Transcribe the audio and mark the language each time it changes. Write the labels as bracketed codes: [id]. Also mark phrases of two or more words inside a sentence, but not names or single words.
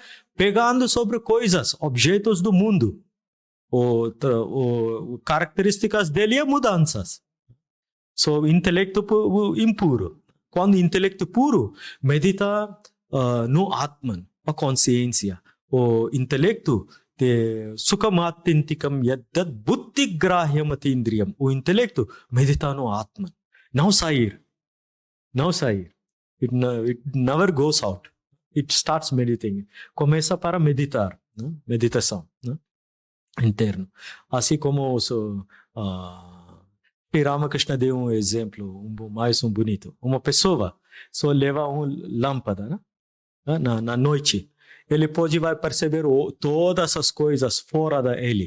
[pt] Pegando sobre coisas, objetos do mundo. Características dele é mudanças. Intelecto impuro. Quando o intelecto puro medita no Atman, a consciência, o intelecto de [sa] सुखम् आत्यन्तिकं यत्तत् बुद्धिग्राह्यम् अतीन्द्रियम्. [pt] O intelecto medita no Atman. Não sair. [en] It never goes out. It starts meditating. [pt] Começa para meditar. Né? Meditação. Né? Interno. Assim como Ramakrishna deu um exemplo, mais bonito. Uma pessoa só leva uma lâmpada, né? Na noite, ele vai perceber todas as coisas fora dele.